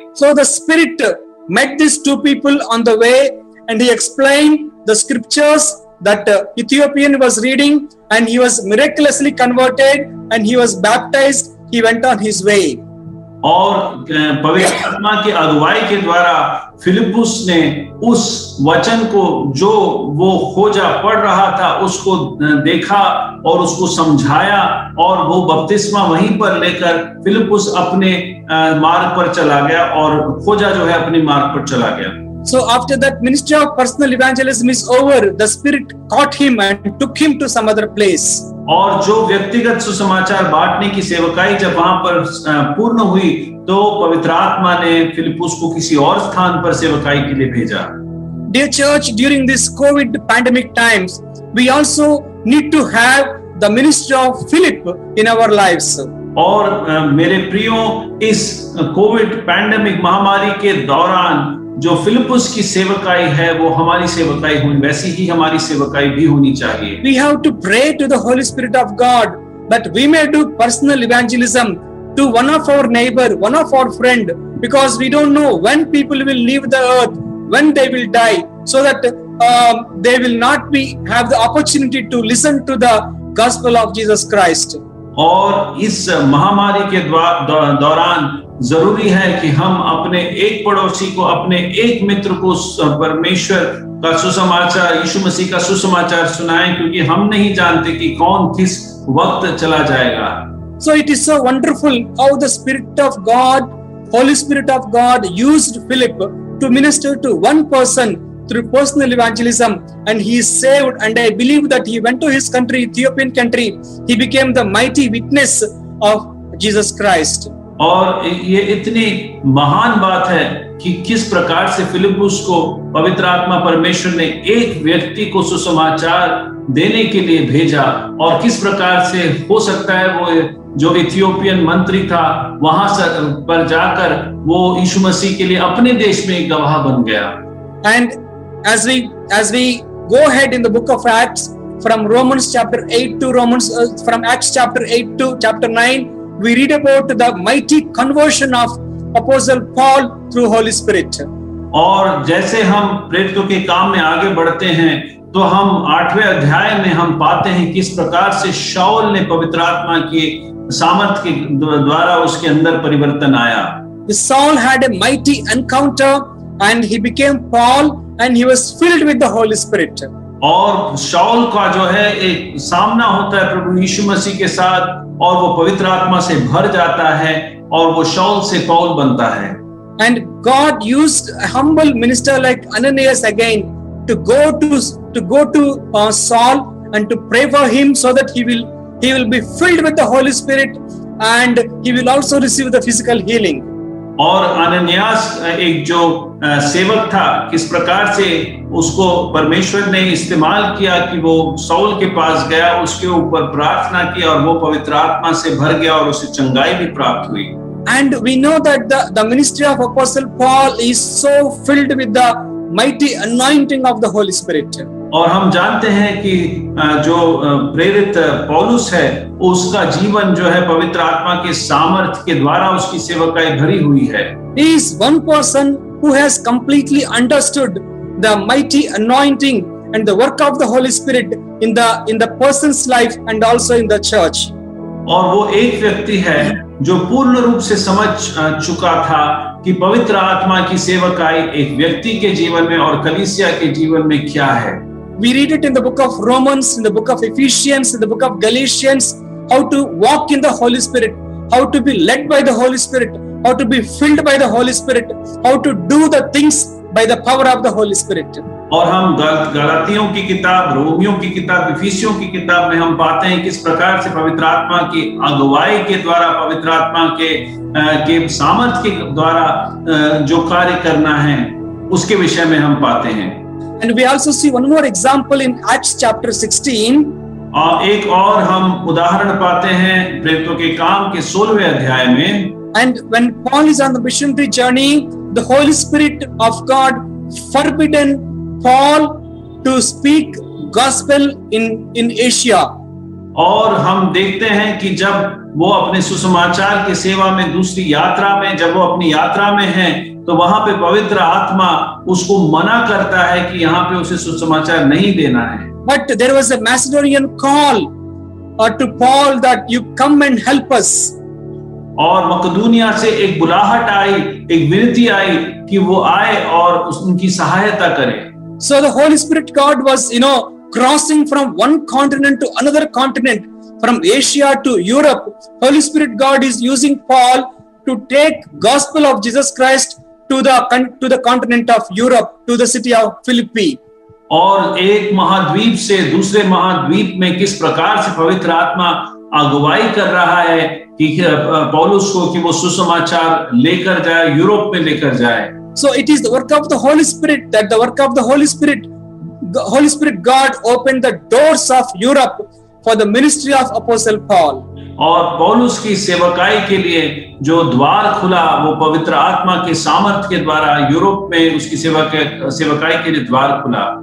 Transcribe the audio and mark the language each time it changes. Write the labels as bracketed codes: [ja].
[en] So the Spirit met these two people on the way and he explained the scriptures that Ethiopian was reading, and he was miraculously converted and he was baptized. He went on his way. [hi] और पवित्र आत्मा की अगुवाई के द्वारा फिलिपुस ने उस वचन को जो वो खोजा पढ़ रहा था उसको देखा और उसको समझाया और वो बपतिस्मा वहीं पर लेकर फिलिपुस अपने मार्ग पर चला गया और खोजा जो है अपने मार्ग पर चला गया। [en] So after that ministry of personal evangelism is over, the Spirit caught him and took him to some other place. [hi] और जो व्यक्तिगत सुसमाचार बांटने की सेवकाई जब वहां पर पूर्ण हुई तो पवित्र आत्मा ने फिलिपुस को किसी और स्थान पर सेवकाई के लिए भेजा। [en] Dear church, during this COVID pandemic times, we also need to have the ministry of Philip in our lives. [hi] और मेरे प्रियो इस कोविड पैंडेमिक महामारी के दौरान जो फिलिपुस की सेवकाई है वो हमारी सेवकाई हुई वैसी ही हमारी सेवकाई भी होनी चाहिए। [en] We have to pray to the Holy Spirit of God that we may do personal evangelism to one of our neighbor, one of our friend, because we don't know when people will leave the earth when they will die, so that they will not have the opportunity to listen to the gospel of Jesus Christ. [hi] और इस महामारी के दौरान जरूरी है कि हम अपने एक पड़ोसी को, अपने एक मित्र को परमेश्वर का सुसमाचार, यीशु मसीह का सुसमाचार सुनाएं, क्योंकि हम नहीं जानते कि कौन किस वक्त चला जाएगा। [en] So it is so wonderful how the Spirit of God, Holy Spirit of God, used Philip to minister to one person through personal evangelism, and he is saved. And I believe that he went to his country, Ethiopian country. He became the mighty witness of Jesus Christ. [hi] और ये इतनी महान बात है कि किस प्रकार से फिलिपुस को पवित्र आत्मा परमेश्वर ने एक व्यक्ति को सुसमाचार देने के लिए भेजा, और किस प्रकार से हो सकता है वो जो इथियोपियन मंत्री था वहां पर जाकर वो यीशु मसीह के लिए अपने देश में एक गवाह बन गया। [en] And as we go ahead in the book of Acts, from Romans chapter 8 to from Acts chapter 8 to chapter 9, we read about the mighty conversion of Apostle Paul through Holy Spirit. [hi] और जैसे हम प्रेरितों के काम में आगे बढ़ते हैं तो हम 8वें अध्याय में हम पाते हैं किस प्रकार से शाऊल ने पवित्र आत्मा की सामर्थ के द्वारा उसके अंदर परिवर्तन आया। [en] Saul had a mighty encounter and he became Paul and he was filled with the Holy Spirit. [hi] और शाऊल का जो है एक सामना होता है प्रभु यीशु मसीह के साथ, और वो पवित्र आत्मा से भर जाता है और वो शाऊल से पौल बनता है। [en] And God used a humble minister like Ananias again to go to Saul and to pray for him, so that he will be filled with the Holy Spirit and he will also receive the physical healing. [hi] और अनन्यास एक जो सेवक था, किस प्रकार से उसको परमेश्वर ने इस्तेमाल किया कि वो शाऊल के पास गया, उसके ऊपर प्रार्थना की और वो पवित्र आत्मा से भर गया और उसे चंगाई भी प्राप्त हुई। [en] And we know that the ministry of Apostle Paul is so filled with the mighty anointing of the Holy Spirit. [hi] और हम जानते हैं कि जो प्रेरित पौलुस है उसका जीवन जो है पवित्र आत्मा के सामर्थ के द्वारा उसकी सेवकाई भरी हुई है। [en] He is one person who has completely understood the mighty anointing and the work of the Holy Spirit in the person's life and also in the church. [hi] और वो एक व्यक्ति है जो पूर्ण रूप से समझ चुका था कि पवित्र आत्मा की सेवकाई एक व्यक्ति के जीवन में और कलीसिया के जीवन में क्या है। [en] We read it in the book of Romans, in the book of Ephesians, in the book of Galatians, how to walk in the Holy Spirit, how to be led by the Holy Spirit, how to be filled by the Holy Spirit, how to do the things by the power of the Holy Spirit. [hi] और हम गलातियों की किताब, रोमियों की किताब, इफिसियों की किताब में हम पाते हैं किस प्रकार से पवित्र आत्मा की अगुवाई के द्वारा, पवित्र आत्मा के सामर्थ के द्वारा जो कार्य करना है उसके विषय में हम पाते हैं। [en] And we also see one more example in Acts chapter 16. [hi] और एक और हम उदाहरण पाते हैं प्रेरितों के काम के 16वें अध्याय में। [en] And when Paul is on the missionary journey, the Holy Spirit of God forbidden Paul to speak gospel in Asia. [hi] और हम देखते हैं कि जब वो अपने सुसमाचार की सेवा में दूसरी यात्रा में, जब वो अपनी यात्रा में है तो वहां पे पवित्र आत्मा उसको मना करता है कि यहाँ पे उसे सुसमाचार नहीं देना है। [en] But there was a Macedonian call to Paul that you come and help us. [hi] और मकदूनिया से एक बुलाहट आई, एक विनती आई कि वो आए और उनकी सहायता करें। [en] So the Holy Spirit God was, crossing from one continent to another continent, from Asia to Europe. Holy Spirit God is using Paul to take gospel of Jesus Christ to the continent of Europe, to the city of Philippi. [hi] और एक महाद्वीप से दूसरे महाद्वीप में किस प्रकार से पवित्र आत्मा अगुवाई कर रहा है कि पौलुस को कि वो सुसमाचार लेकर जाए, यूरोप में लेकर जाए। [en] So it is the work of the Holy Spirit, that the work of the Holy Spirit God opened the doors of Europe for the ministry of Apostle Paul. [hi] और पौलुस की सेवकाई के लिए जो द्वार खुला वो पवित्र आत्मा के सामर्थ के द्वारा यूरोप में उसकी सेवकाई के लिए द्वार खुला।